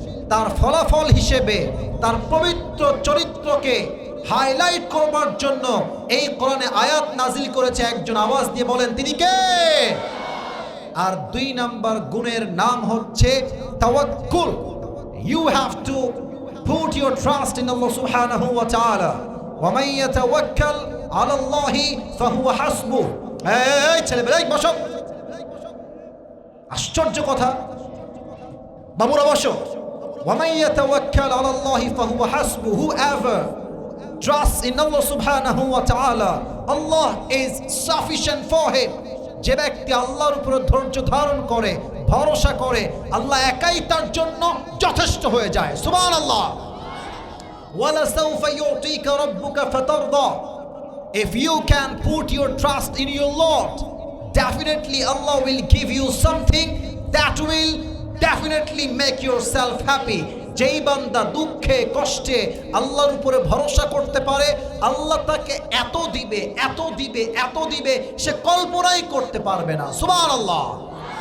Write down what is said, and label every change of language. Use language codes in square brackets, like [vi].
[bn] তার ফলাফল হিসেবে তার পবিত্র চরিত্রকে হাইলাইট করবার জন্য এই কোরআনে আয়াত নাজিল করেছে একজন, আওয়াজ দিয়ে বলেন তিনি কে? আর দুই নাম্বার গুণের নাম হচ্ছে তাওয়াক্কুল। [en] You have to put your trust in Allah subhanahu wa ta'ala. [ar] wa man yatawakkal 'ala Allah fahuwa hasbuh. [bn] এই ছেলেবেলা বসো, আশ্চর্য কথা, বাবুরা বসো। [ar] wa man yatawakkal 'ala Allah fahuwa hasbuh. [en] whoever trusts in Allah subhanahu wa ta'ala, Allah is sufficient for him. [bn] যে ব্যক্তি আল্লাহর উপর ধৈর্য ধারণ করে, ভরসা করে, আল্লাহ একাই তার জন্য যথেষ্ট হয়ে যায়। [ar] সুবহানাল্লাহ। ওয়ালা সাউফা ইউতিকা রাব্বুকা ফাতারদা। [en] If you can put your trust in your Lord, definitely Allah will give you something that will definitely make yourself happy. [bn] যেই বান্দা দুঃখে কষ্টে আল্লাহর উপরে ভরসা করতে পারে, আল্লাহ তাকে এত দিবে, এত দিবে, এত দিবে, সে কল্পনাই করতে পারবে না। সুবহানাল্লাহ।